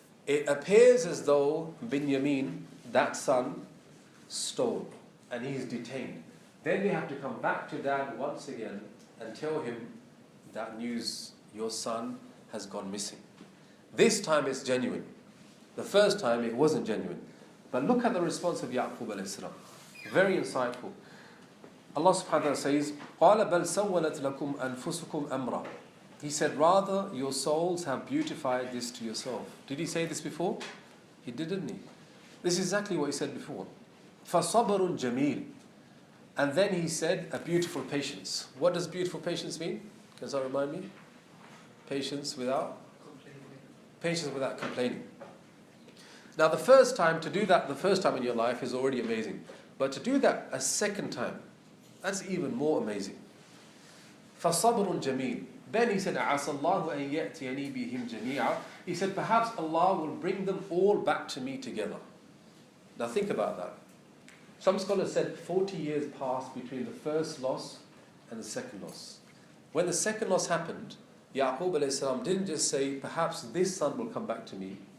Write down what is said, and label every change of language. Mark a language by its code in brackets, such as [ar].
[en] It appears as though Binyamin, that son, stole, and he's detained. Then they have to come back to Dad once again and tell him that news, your son has gone missing. This time it's genuine. The first time it wasn't genuine. But look at the response of Yaqub alayhi salam. Very insightful. [ar] Allah subhanahu wa ta'ala says, قَالَ بَلْ سَوَّلَتْ لَكُمْ أَنفُسُكُمْ أَمْرًا. [en] He said, rather, your souls have beautified this to yourself. Did he say this before? He did, didn't he? This is exactly what he said before. [ar] فَصَبْرٌ جَمِيلٌ. [en] And then he said, a beautiful patience. What does beautiful patience mean? Can someone remind me? Patience without? Patience without complaining. Now the first time, to do that the first time in your life is already amazing. But to do that a second time, that's even more amazing. [ar] فَصَبْرٌ جَمِيلٌ. [en] Then he said, [ar] عَسَى اللَّهُ أَن يَأْتِيَنِي بِهِمْ جَمِيعًا. [en] He said, perhaps Allah will bring them all back to me together. Now think about that. Some scholars said 40 years passed between the first loss and the second loss. When the second loss happened, Yaqub alayhi salam didn't just say, perhaps this son will come back to me.